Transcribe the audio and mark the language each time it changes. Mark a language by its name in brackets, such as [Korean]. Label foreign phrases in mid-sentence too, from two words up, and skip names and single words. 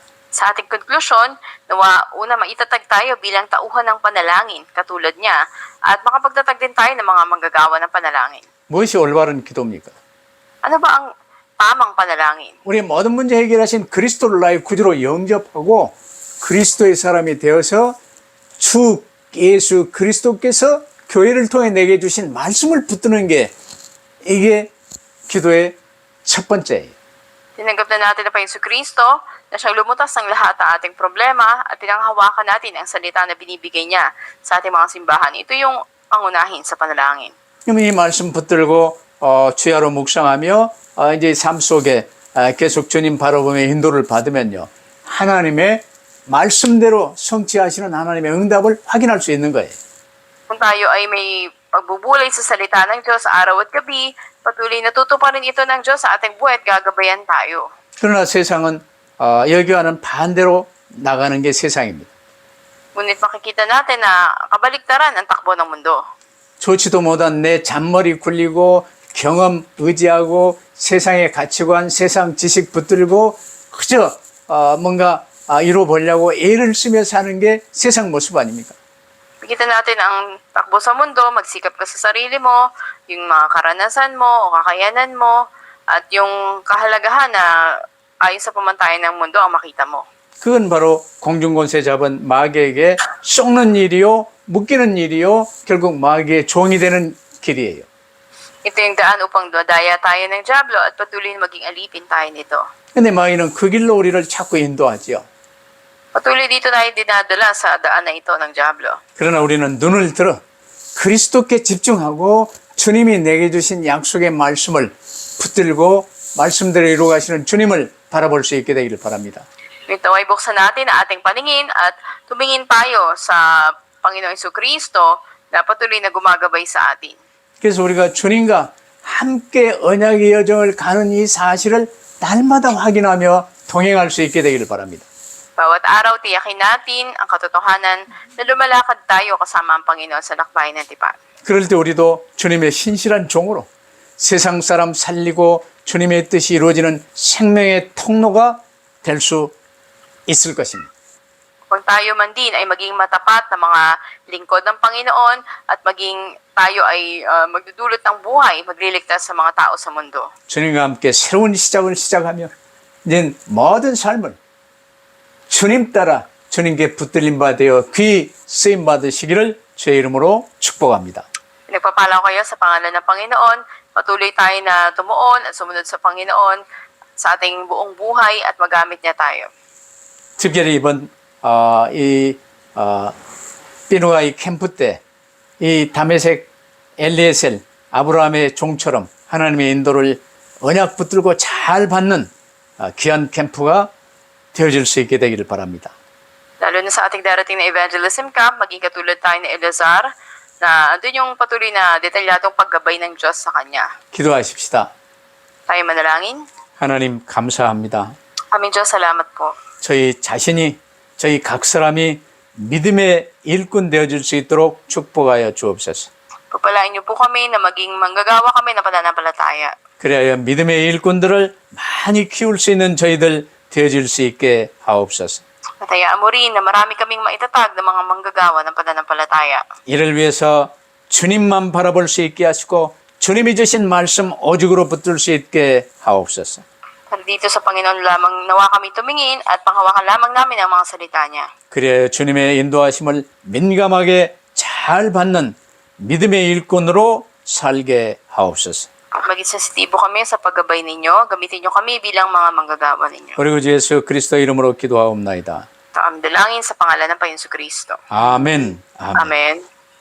[Filipino] Sa ating konklusyon, nawa una maitatag tayo bilang tauhan ng panalangin katulad niya at makapagtatag din tayo ng mga manggagawa ng panalangin. [Korean] 무엇이 올바른 기도입니까? [Filipino] Ano ba ang tamang panalangin? [Korean] 우리 모든 문제 해결하신 그리스도를 나의 구주로 영접하고 그리스도의 사람이 되어서 주 예수 그리스도께서 교회를 통해 내게 주신 말씀을 붙드는 게 이게 기도의 첫 번째예요. [Filipino] Tinanggap na natin na pa Yesu Kristo na siyang lumutas ng lahat ng ating problema at pinanghawakan natin ang salita na binibigay niya sa ating mga simbahan. Ito yung pangunahin sa panalangin. [Korean] 그럼 이 말씀 붙들고 주야로 묵상하며 이제 삶 속에 계속 주님 바라보며 인도를 받으면요. 하나님의 말씀대로 성취하시는 하나님의 응답을 확인할 수 있는 거예요. [Filipino] Kung tayo ay may pagbubulay sa salita ng Diyos araw at gabi, patuloy natutuparin ito ng Diyos sa ating buhay at gagabayan tayo. [Korean] 그러나 세상은 여기와는 반대로 나가는 게 세상입니다. [Filipino] Ngunit makikita natin na kabaliktaran ang takbo ng mundo. [Korean] 좋지도 못한 내 잔머리 굴리고 경험 의지하고 세상의 가치관, 세상 지식 붙들고 그저 뭔가 이뤄보려고 애를 쓰며 사는 게 세상 모습 아닙니까? [Filipino] Makikita natin ang takbo sa mundo, magsikap ka sa sarili mo, yung mga karanasan mo o kakayanan mo, at yung kahalagahan na ayon sa pamantayan ng mundo ang makita mo. [Korean] 그건 바로 공중권세 잡은 마귀에게 속는 일이요, 묶이는 일이요, 결국 마귀의 종이 되는 길이에요. [Filipino] Ito yung daan upang daya tayo ng Diablo at patuloy na maging alipin tayo nito. [Korean] 근데 마귀는 그 길로 우리를 자꾸 인도하지요. [Filipino] Patuloy dito tayo dinadala sa daan na ito ng Diablo. [Korean] 그러나 우리는 눈을 들어 그리스도께 집중하고 주님이 내게 주신 약속의 말씀을 붙들고 말씀대로 이루어 가시는 주님을 바라볼 수 있게 되기를 바랍니다. [Filipino] Ito ay buksan natin ang ating paningin at tumingin tayo sa Panginoong Jesucristo na patuloy na gumagabay sa atin. [Korean] 그래서 우리가 주님과 함께 언약의 여정을 가는 이 사실을 날마다 확인하며 동행할 수 있게 되기를 바랍니다. [Filipino] Bawat araw tiyakin natin ang katotohanan na lumalakad tayo kasama ang Panginoon sa lakbayin ng tipan. [Korean] 그럴 때 우리도 주님의 신실한 종으로 세상 사람 살리고 주님의 뜻이 이루어지는 생명의 통로가 될 수 있을 것입니다. [Filipino] Kung tayo man din ay maging matapat na mga lingkod ng Panginoon at maging tayo ay magdudulot ng buhay, magliligtas sa mga tao sa mundo. [Korean] 주님과 함께 새로운 시작을 시작하며 이제 모든 삶을 주님 따라 주님께 붙들림 바 되어 귀 쓰임 받으시기를 주의 이름으로 축복합니다. [Filipino] Pinagpapala ko kayo sa pangalan ng Panginoon. Patuloy tayo na tumuon at sumunod sa Panginoon sa ating buong buhay at magamit niya tayo. [Korean] 특별히 이번 비누가이 캠프 때 이 다메섹 엘리에셀 아브라함의 종처럼 하나님의 인도를 언약 붙들고 잘 받는 귀한 캠프가 되어질 수 있게 되기를 바랍니다. [Filipino] Lalo na sa ating darating na [English] evangelism camp, [Filipino] maging katulad tayo ni Eleazar na andun yung patuloy na detalyadong paggabay ng Diyos sa Kanya. [Korean] 기도하십시다. [Filipino] Tayo manalangin. [Korean] 하나님 감사합니다. [Filipino] Aming Diyos, salamat po. [Korean] 저희 자신이 저희 각 사람이 믿음의 일꾼 되어질 수 있도록 축복하여 주옵소서. [Filipino] Pagpalain niyo po kami na maging manggagawa kami ng pananampalataya. [Korean] 그래야 믿음의 일꾼들을 많이 키울 수 있는 저희들 되어질 수 있게 하옵소서. [Filipino] At hayaan mo rin na marami kaming maitatag ng mga manggagawa ng pananampalataya. [Korean] 이를 위해서 주님만 바라볼 수 있게 하시고 주님이 주신 말씀 오직으로 붙들 수 있게 하옵소서. [Filipino] Dito sa Panginoon lamang nawa kami tumingin at panghawakan lamang namin ang mga salita niya. [Korean] 그래야 주님의 인도하심을 민감하게 잘 받는 믿음의 일꾼으로 살게 하옵소서. [Filipino] At maging sensitibo kami sa paggabay ninyo, gamitin niyo kami bilang mga manggagawa ninyo. [Korean] 그리고 주 예수 그리스도 이름으로 기도하옵나이다. [Filipino] Ito ang dalangin sa pangalan ng Panginoon Kristo. [Korean] 아멘. 아멘. [Filipino] Amen.